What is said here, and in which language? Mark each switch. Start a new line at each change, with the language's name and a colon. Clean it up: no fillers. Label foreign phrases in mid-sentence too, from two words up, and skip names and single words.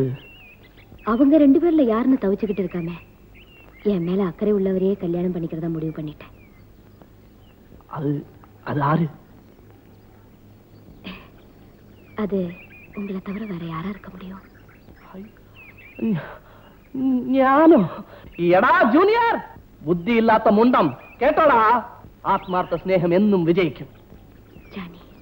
Tamil: அவங்க 2 பேர்ல யாருன்னு தவிச்சுக்கிட்டு இருக்காம என் மேல அக்கறை உள்ளவரையே கல்யாணம் பண்ணிக்கிறதா முடிவு பண்ணிட்டேன். அது அது ஆறு? அது உங்களை தவிர வேற யாரா இருக்க முடியும்?
Malayalam: ஞானோ. എടാ ജൂനിയർ, ബുദ്ധിയില്ലാത്ത മുണ്ടം കേട്ടോടാ. ആത്മാർത്ഥ സ്നേഹം എന്നും വിജയിക്കും. ஜானி,